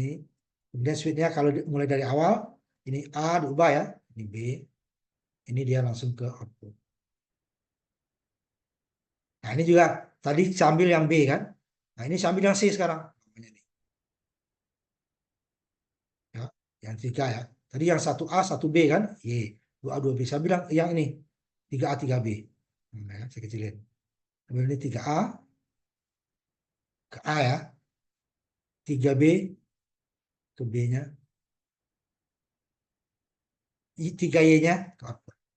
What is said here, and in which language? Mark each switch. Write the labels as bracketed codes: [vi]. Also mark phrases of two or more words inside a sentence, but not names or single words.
[id] Kemudian switch-nya kalau mulai dari awal, ini A diubah ya. Ini B. Ini dia langsung ke output. Nah, ini juga tadi sambil yang B kan. Nah, ini sambil yang C sekarang. Ya, yang 3 ya. Tadi yang 1A, 1B kan. Y. 2A, 2B. Saya bilang yang ini. 3A, 3B. Nah, ya, saya kecilin. Kemudian ini 3A ke A ya. 3B ke B-nya. 3Y-nya ke output.